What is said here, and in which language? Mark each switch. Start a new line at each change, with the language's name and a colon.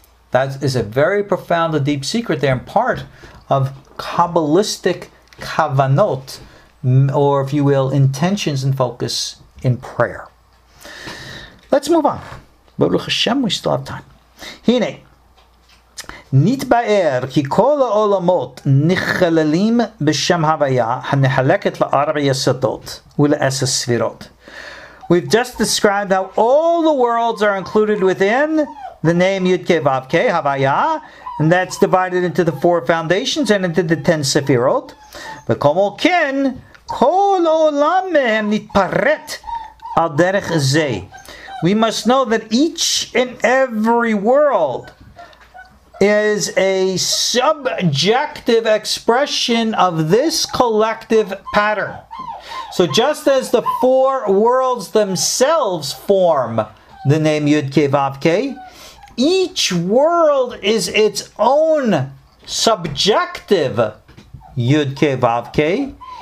English: That is a very profound and deep secret there, and part of Kabbalistic kavanot, or if you will, intentions and focus in prayer. Let's move on. Baruch Hashem, we still have time.
Hebrew: Hine. נתבאר כי כל העולמות נכללים בשם הוויה הנחלקת לארבע יסודות ולעשר ספירות.
English: We've just described how all the worlds are included within the name Yud-Ke Vav-Ke, Havaya, and that's divided into the 4 foundations and into the 10 sefirot.
Hebrew: וכמו כן, כל עולם מהם נתפרט על דרך זה.
English: We must know that each and every world is a subjective expression of this collective pattern. So just as the four worlds themselves form the name Yud-Kei Vav-Kei, each world is its own subjective Yud-Kei Vav-Kei.